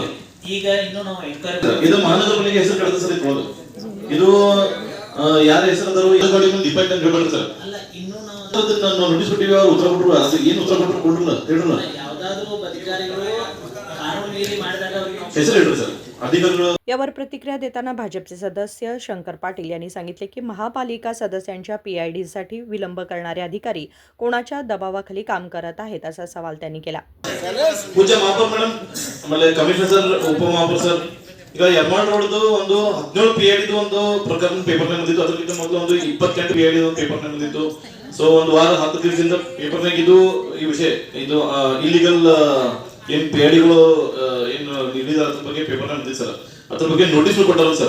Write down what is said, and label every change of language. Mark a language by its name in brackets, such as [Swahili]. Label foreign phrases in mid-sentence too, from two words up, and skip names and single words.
[Kannada] ಈಗ ಇನ್ನು ನಾವು ಎನ್ಕ್ವೈರಿ ಇದು ಮಾನವ ಮನೆಗೆ ಹೆಸರು ಕಳೆದ ಸರ್ ಇದು ಯಾರ ಹೆಸರು ಅದಾರೋ ಇದು ಗಾಡಿ ಮುಂದೆ ಡಿಪೆಂಡ್ ಅಂತ ಹೇಳ್ತಾರೆ ಸರ್. ಅಲ್ಲ ಇನ್ನು ನಾವು ನೋಟಿಸ್ ಕೊಟ್ಟಿವಿ ಅವ್ರು ಉತ್ತರ ಕೊಟ್ಟರು ಅದು ಏನು ಉತ್ತರ ಕೊಟ್ಟಿಲ್ಲ ಹೇಳಿರಲ್ಲ. ಯಾವುದಾದ್ರೂ ಅಧಿಕಾರಿಗಳು ಕಾನೂನು ಮೀರಿ ಮಾಡಿದಾಗ ಅವರಿಗೆ ಹೆಸರು ಹೇಳ್ರಿ ಸರ್ अधिकारी. [Marathi] यावर प्रतिक्रिया देताना भाजपचे सदस्य शंकर पाटील यांनी सांगितले की महापालिका सदस्यांच्या PIDसाठी विलंब करणारे अधिकारी कोणाच्या दबावाखाली काम करत आहेत असा सवाल त्यांनी केला. पूज्य महापौर [Kannada] ಮೇಡಮ್ ಆಮೇಲೆ ಕಮಿಷನರ್ ಸರ್ ಉಪಮಹಾಪೌರ್ ಸರ್ ಈಗ ಯರ್ಮಾಳ್ ರೋಡ್ದು ಒಂದು 17 PID ಒಂದು ಪ್ರಕರಣ ಪೇಪರ್ ನಲ್ಲಿ ಬಂದಿತ್ತು. ಅದಕ್ಕಿಂತ ಮೊದಲು ಒಂದು 28 PID ಪೇಪರ್ ನಲ್ಲಿ ಬಂದಿತ್ತು. ಸೊ ಒಂದು ವಾರ 10 ದಿವಸದಿಂದ ಪೇಪರ್ ನಾಗ ಇದು ಈ ವಿಷಯ ಇದು ಇಲ್ಲಿಗಲ್ ಏನ್ PIDಗಳು ಏನು ನೀಡಿದ ಅದ್ರ ಬಗ್ಗೆ ಪೇಪರ್ ನಲ್ಲಿ ಸರ್ ಅದ್ರ ಬಗ್ಗೆ ನೋಟಿಸ್ ಕೊಟ್ಟಾರ ಸರ್.